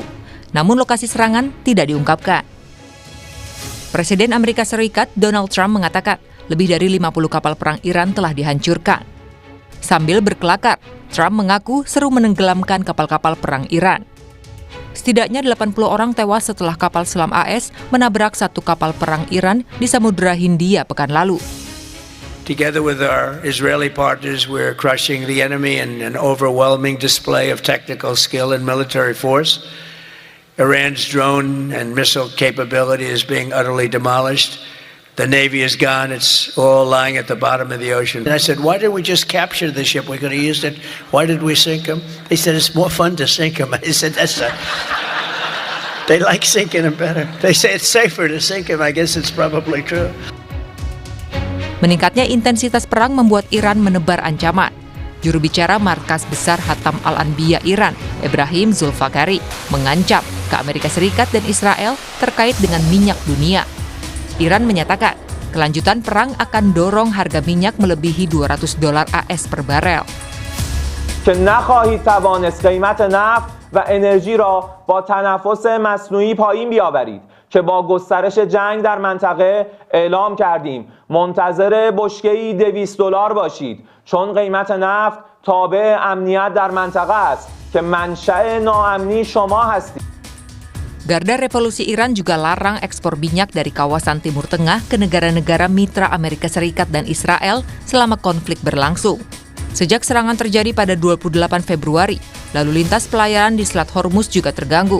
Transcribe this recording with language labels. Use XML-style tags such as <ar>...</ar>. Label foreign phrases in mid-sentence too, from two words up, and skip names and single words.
<id>Namun lokasi serangan tidak diungkapkan. Presiden Amerika Serikat Donald Trump mengatakan lebih dari 50 kapal perang Iran telah dihancurkan. Sambil berkelakar, Trump mengaku seru menenggelamkan kapal-kapal perang Iran. Setidaknya 80 orang tewas setelah kapal selam AS menabrak satu kapal perang Iran di Samudra Hindia pekan lalu.</id> <en>Together with our Israeli partners, we're crushing the enemy in an overwhelming display of technical skill and military force. Iran's drone and missile capability is being utterly demolished. The Navy is gone. It's all lying at the bottom of the ocean. And I said, why didn't we just capture the ship? We could have used it. Why did we sink them? They said, it's more fun to sink them. I said, they like sinking them better. They say it's safer to sink them. I guess it's probably true.</en> <id>Meningkatnya intensitas perang membuat Iran menebar ancaman. Juru bicara Markas Besar Hatam Al-Anbiya Iran, Ebrahim Zulfakari, mengancam ke Amerika Serikat dan Israel terkait dengan minyak dunia. Iran menyatakan kelanjutan perang akan dorong harga minyak melebihi $200 AS per barel.</id> <fa>که نخواهید توانست قیمت نفت و انرژی را با تنفس مصنوعی پایین بیاورید که با گسترش جنگ در منطقه اعلام کردیم منتظر بشکه‌ای $200 باشید چون قیمت نفت تابع امنیت در منطقه است که منشأ ناامنی شما هستید.</fa> <id>Garda Revolusi Iran juga larang ekspor minyak dari kawasan Timur Tengah ke negara-negara mitra Amerika Serikat dan Israel selama konflik berlangsung. Sejak serangan terjadi pada 28 Februari, lalu lintas pelayaran di Selat Hormuz juga terganggu.</id>